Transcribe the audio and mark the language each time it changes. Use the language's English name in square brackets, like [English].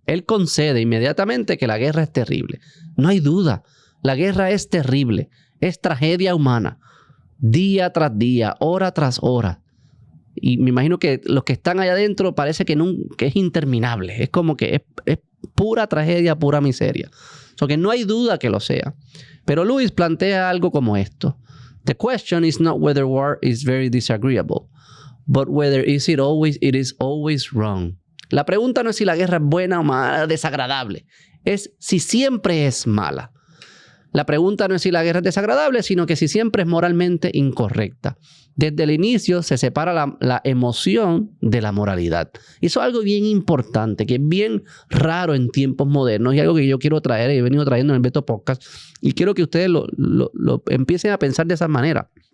[Spanish] Él concede inmediatamente que la guerra es terrible. No hay duda, la guerra es terrible, es tragedia humana, día tras día, hora tras hora. Y me imagino que los que están allá adentro parece que es interminable, es como que es pura tragedia, pura miseria. So que no hay duda que lo sea. Pero Lewis plantea algo como esto. [English] The question is not whether war is very disagreeable, but whether it is always wrong. [Spanish] La pregunta no es si la guerra es buena o mala, desagradable. Es si siempre es mala. La pregunta no es si la guerra es desagradable, sino que si siempre es moralmente incorrecta. Desde el inicio se separa la emoción de la moralidad. Y eso es algo bien importante, que es bien raro en tiempos modernos y algo que yo quiero traer y he venido trayendo en el Beto Podcast y quiero que ustedes lo empiecen a pensar de esa manera.